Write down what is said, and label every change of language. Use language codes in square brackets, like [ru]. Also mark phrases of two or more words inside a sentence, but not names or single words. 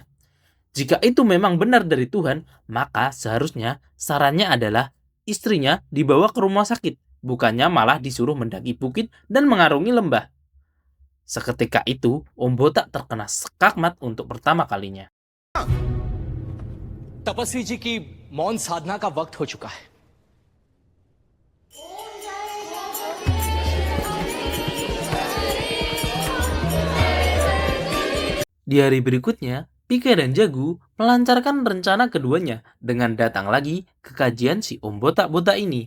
[id] Jika itu memang benar dari Tuhan, maka seharusnya sarannya adalah istrinya dibawa ke rumah sakit, bukannya malah disuruh mendaki bukit dan mengarungi lembah. Seketika itu, Om Botak terkena skakmat untuk pertama kalinya. [hi] तपस्वी जी की मौन साधना का वक्त हो चुका है. [id] Di hari berikutnya, Pike dan Jagu melancarkan rencana keduanya dengan datang lagi ke kajian si Om Botak-Botak ini.